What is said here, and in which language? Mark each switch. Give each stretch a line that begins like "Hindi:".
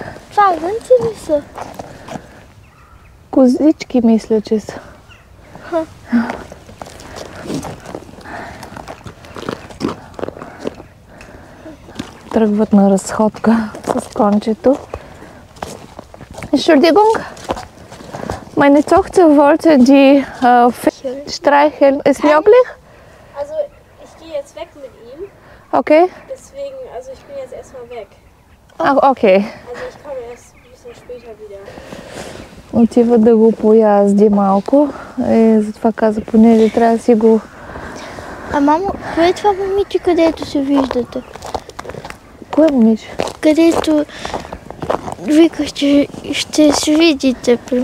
Bulgarian: Фазанци ли са? Козички мисля, че са. Тръгват на разходка с кончето.
German: Entschuldigung, meine Tochter wollte die streicheln. Ist möglich? Also ich gehe jetzt weg mit ihm, Okay. deswegen, also ich bin jetzt erstmal weg.
Bulgarian: Ах, окей.
German: Also ich komme erst ein bisschen später wieder.
Bulgarian: Отива да го поязди малко. Затова каза, понеже трябва да си го... Мамо, кое е това момиче, където се виждате? Кое момиче? Където викаш, че ще се видите.